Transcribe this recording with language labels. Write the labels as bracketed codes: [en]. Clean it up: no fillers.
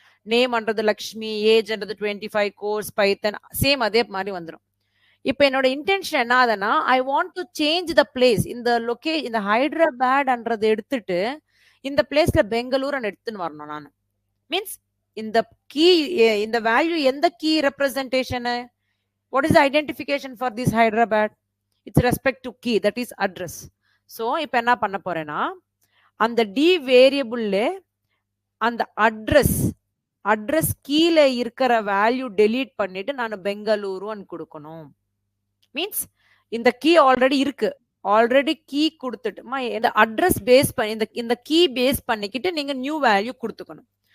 [ta] நேம்ன்றது Lakshmi, ஏஜ்ன்றது 25, course பைத்தன், same அதே மாதிரி வந்துடும். இப்போ என்னோட இன்டென்ஷன் என்ன ஆகுதுன்னா, [en] I want to change the place. [ta] இந்த ஹைதராபாத்ன்றது எடுத்துட்டு இந்த பிளேஸ்ல பெங்களூர் எடுத்துன்னு வரணும் நான். மீன்ஸ் இந்த கீ, இந்த வேல்யூ எந்த key representation? [en] what is the identification for this Hyderabad? It's respect to key, that is address. [ta] So இப்போ என்ன பண்ண போறேன்னா அந்த டி வேரியபிள்ல அந்த அட்ரஸ் கீழே இருக்கிற வேல்யூ delete பண்ணிட்டு நான் பெங்களூருன்னு கொடுக்கணும். மீன்ஸ் இந்த கீ ஆல்ரெடி இருக்கு, ஆல்ரெடி கீ கொடுத்துட்டுமா இந்த அட்ரஸ் பேஸ் பண்ணி இந்த கீ பேஸ் பண்ணிக்கிட்டு நீங்க நியூ வேல்யூ கொடுத்துக்கணும்.